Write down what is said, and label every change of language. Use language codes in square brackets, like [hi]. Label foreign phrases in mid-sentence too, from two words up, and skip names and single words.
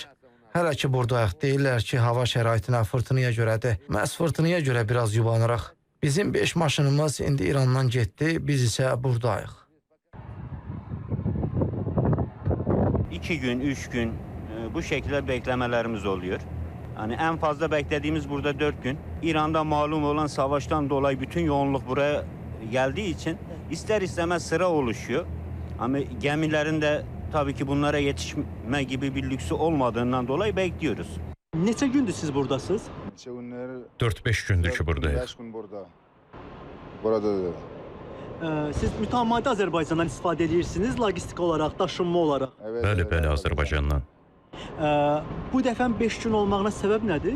[az] Hələ ki buradayıq, deyirlər ki, hava şəraitinə, fırtınaya görədir. Məhz fırtınaya görə biraz yubanırıq. Bizim 5 maşınımız indi İrandan getdi, biz isə buradayıq. [tr] 2 gün, 3 gün bu şəkildə bekləmələrimiz oluyor. Yani en fazla beklediğimiz burada 4 gün. İran'da malum olan savaştan dolayı bütün yoğunluk buraya geldiği için ister istemez sıra oluşuyor. Ama gemilerin de tabii ki bunlara yetişme gibi bir lüksü olmadığından dolayı bekliyoruz. [az] Neçə gündür siz buradasınız? 4-5 gündür ki buradayıq. Siz mütəmadi Azərbaycandan istifadə edirsiniz, logistik olaraq, daşınma olaraq. Bəli, Azərbaycandan. Bu dəfə 5 gün olmağına səbəb nədir?